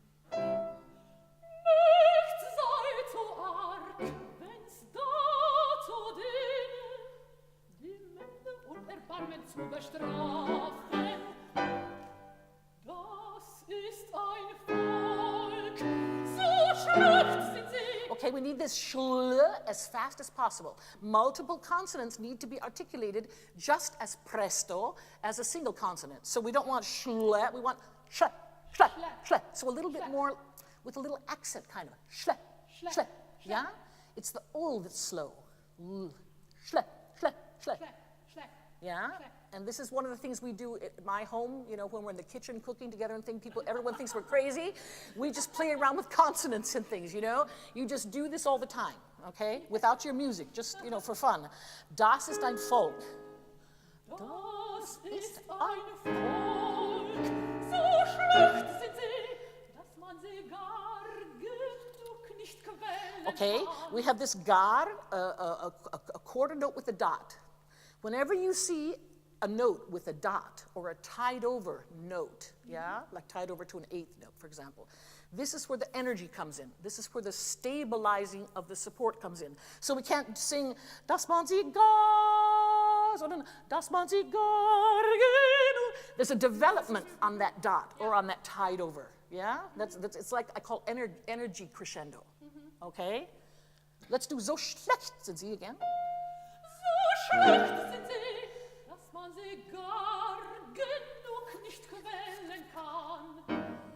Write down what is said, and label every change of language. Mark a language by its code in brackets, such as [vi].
[de] Nichts sei zu arg, wenn's dazu diene, die Männer und Erbarmen zu bestrafen. Das ist ein Volk, so schlecht sind sie. [en] Okay, Okay, we need this schl as fast as possible. Multiple consonants need to be articulated just as presto as a single consonant. So we don't want schle, we want schle, schle, schle. So a little bit more with a little accent kind of. Schle, schle, yeah? It's the ul that's slow. Schle, schle, schle. Yeah? And this is one of the things we do at my home, you know, when we're in the kitchen cooking together and things, everyone thinks we're crazy. We just play around with consonants and things, you know? You just do this all the time, okay? Without your music, just, you know, for fun. [de] Das ist ein Volk. Das ist ein Volk, so schlecht sind sie, dass man sie gar genug nicht quälen kann. [en] Okay, we have this gar, a quarter note with a dot. Whenever you see a note with a dot or a tied over note, yeah, like tied over to an eighth note, for example, this is where the energy comes in. This is where the stabilizing of the support comes in. So we can't sing, [de] dass man sie gar, sondern dass man sie gar genug. [en] There's a development on that dot or on that tied over, yeah? It's like I call energy crescendo, okay? Let's do [de] so schlecht sind sie [en] again. [de] So schlecht sind sie, dass man sie gar genug nicht quälen kann.